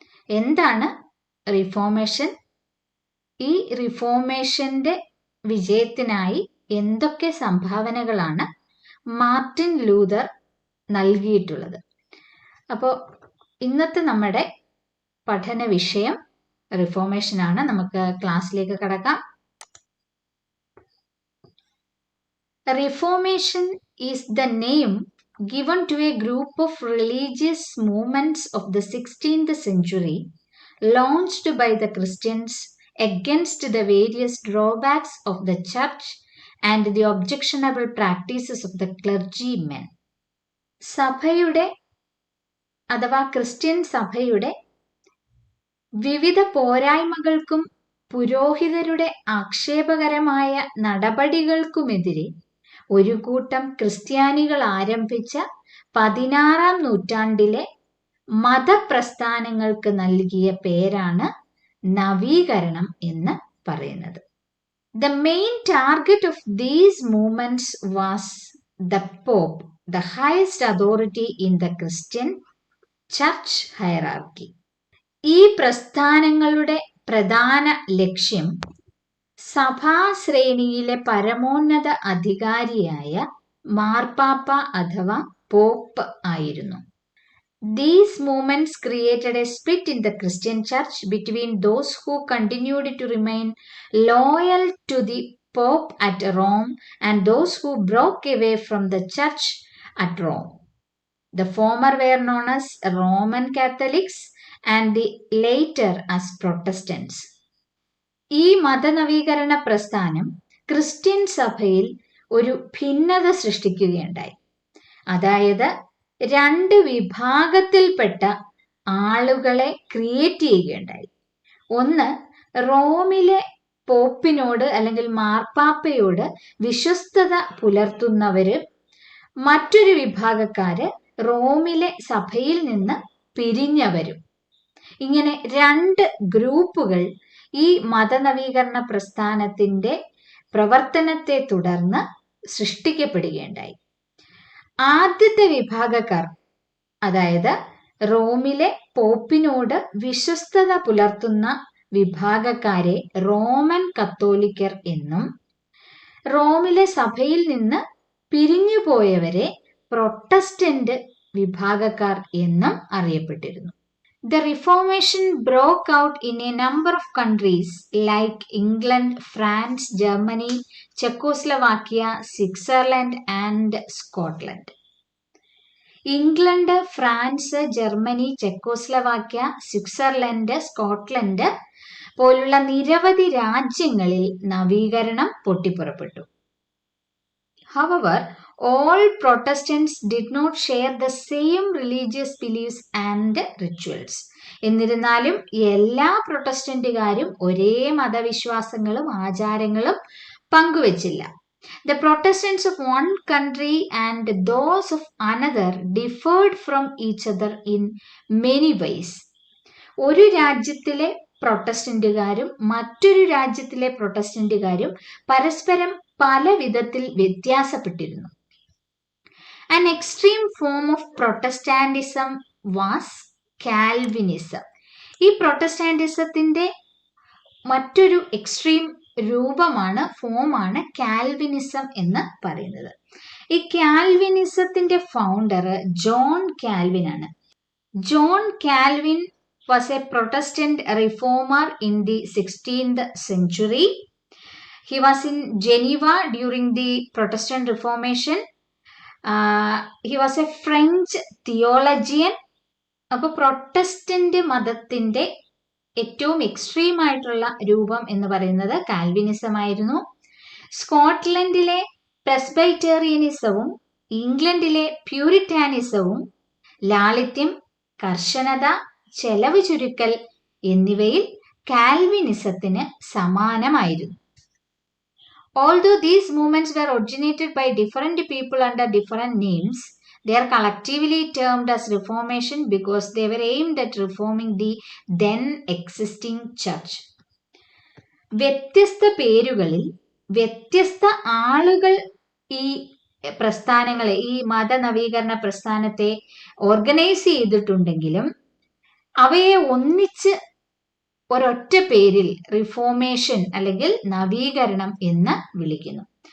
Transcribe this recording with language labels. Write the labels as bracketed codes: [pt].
[ml] എന്താണ് റിഫോർമേഷൻ? ഈ റിഫോർമേഷന്റെ വിജയത്തിനായി എന്തൊക്കെ സംഭാവനകളാണ് മാർട്ടിൻ ലൂതർ നൽകിയിട്ടുള്ളത്? അപ്പോൾ ഇന്നത്തെ നമ്മുടെ പഠന വിഷയം റിഫോർമേഷൻ ആണ്. നമുക്ക് ക്ലാസ്സിലേക്ക് കടക്കാം. [en] Reformation is the name given to a group of religious movements of the 16th century launched by the Christians against the various drawbacks of the church and the objectionable practices of the clergymen. [ml] സഭയുടെ അഥവാ Christian സഭയുടെ വിവിധ പോരായ്മകൾക്കും പുരോഹിതരുടെ ആക്ഷേപകരമായ നടപടികൾക്കുമെതിരെ ഒരു കൂട്ടം ക്രിസ്ത്യാനികൾ ആരംഭിച്ച 16-ാം നൂറ്റാണ്ടിലെ മതപ്രസ്ഥാനങ്ങൾക്ക് നൽകിയ പേരാണ് നവീകരണം എന്ന് പറയുന്നത്. [en] The main target of these movements was the Pope, the highest authority in the Christian church hierarchy. [ml] ഈ പ്രസ്ഥാനങ്ങളുടെ പ്രധാന ലക്ഷ്യം സഭാശ്രേണിയിലെ പരമോന്നത അധികാരിയായ മാർപ്പാപ്പ അഥവാ പോപ്പ് ആയിരുന്നു. [en] These movements created a split in the Christian church between those who continued to remain loyal to the Pope at Rome and those who broke away from the church at Rome. The former were known as Roman Catholics and the later as Protestants. [ml] ഈ മതനവീകരണ പ്രസ്ഥാനം Christian സഭയിൽ ഒരു ഭിന്നത സൃഷ്ടിക്കുകയുണ്ടായി. അതായത് രണ്ട് വിഭാഗത്തിൽപ്പെട്ട ആളുകളെ create ചെയ്യുകയുണ്ടായി. ഒന്ന്, റോമിലെ പോപ്പിനോട് അല്ലെങ്കിൽ മാർപ്പാപ്പയോട് വിശ്വസ്തത പുലർത്തുന്നവര്, മറ്റൊരു വിഭാഗക്കാര് റോമിലെ സഭയിൽ നിന്ന് പിരിഞ്ഞവരും. ഇങ്ങനെ രണ്ട് ഗ്രൂപ്പുകൾ ഈ മതനവീകരണ പ്രസ്ഥാനത്തിന്റെ പ്രവർത്തനത്തെ തുടർന്ന് സൃഷ്ടിക്കപ്പെടുകയുണ്ടായി. ആദ്യത്തെ വിഭാഗക്കാർ, അതായത് റോമിലെ പോപ്പിനോട് വിശ്വസ്തത പുലർത്തുന്ന വിഭാഗക്കാരെ റോമൻ കത്തോലിക്കർ എന്നും റോമിലെ സഭയിൽ നിന്ന് പിരിഞ്ഞുപോയവരെ പ്രൊട്ടസ്റ്റന്റ് വിഭാഗക്കാർ എന്നും അറിയപ്പെട്ടിരുന്നു. [en] The Reformation broke out in a number of countries like England, France, Germany, Czechoslovakia, Switzerland and Scotland. [ml] England, France, Germany, ചെക്കോസ്ലവാക്യ, Switzerland, Scotland പോലുള്ള നിരവധി രാജ്യങ്ങളിൽ നവീകരണം പൊട്ടിപ്പുറപ്പെട്ടു. [en] However, all Protestants did not share the same religious beliefs and rituals. [ml] എന്നിരുന്നാലും എല്ലാ പ്രൊട്ടസ്റ്റന്റുകാരും ഒരേ മതവിശ്വാസങ്ങളും ആചാരങ്ങളും പങ്കുവച്ചില്ല. [en] The Protestants of one country and those of another differed from each other in many ways. [ml] ഒരു രാജ്യത്തിലെ പ്രൊട്ടസ്റ്റന്റുകാരും മറ്റൊരു രാജ്യത്തിലെ പ്രൊട്ടസ്റ്റന്റുകാരും പരസ്പരം പല വിധത്തിൽ വ്യത്യാസപ്പെട്ടിരുന്നു. [en] An extreme form of Protestantism was Calvinism. [ml] ഈ പ്രൊട്ടസ്റ്റാന്റിസത്തിന്റെ മറ്റൊരു എക്സ്ട്രീം രൂപമാണ്, ഫോമാണ് കാൽവിനിസം എന്ന് പറയുന്നത്. ഈ കാൽവിനിസത്തിന്റെ ഫൗണ്ടർ ജോൺ കാൽവിൻ ആണ്. [en] John Calvin was a Protestant reformer in the 16th century. He was in Geneva during the Protestant Reformation. He was a French theologian. [ml] അപ്പോൾ Protestant മതത്തിന്റെ ഏറ്റവും എക്സ്ട്രീം ആയിട്ടുള്ള രൂപം എന്ന് പറയുന്നത് കാൽവിനിസം ആയിരുന്നു. സ്കോട്ട്ലൻഡിലെ പ്രെസ്ബൈറ്റേറിയനിസവും ഇംഗ്ലണ്ടിലെ പ്യൂരിറ്റാനിസവും ലാളിത്യം, കർശനത, ചെലവ് ചുരുക്കൽ എന്നിവയിൽ കാൽവിനിസത്തിന് സമാനമായിരുന്നു. [en] Although these movements were originated by different people under different names, they are collectively termed as Reformation because they were aimed at reforming the then existing church. [ml] വ്യത്യസ്ത പേരുകളിൽ വ്യത്യസ്ത ആളുകൾ ഈ പ്രസ്ഥാനങ്ങളെ, ഈ മതനവീകരണ പ്രസ്ഥാനത്തെ ഓർഗനൈസ് ചെയ്തിട്ടുണ്ടെങ്കിലും അവയെ ഒന്നിച്ച് ഒരൊറ്റ പേരിൽ റിഫോർമേഷൻ അല്ലെങ്കിൽ നവീകരണം എന്ന് വിളിക്കുന്നു.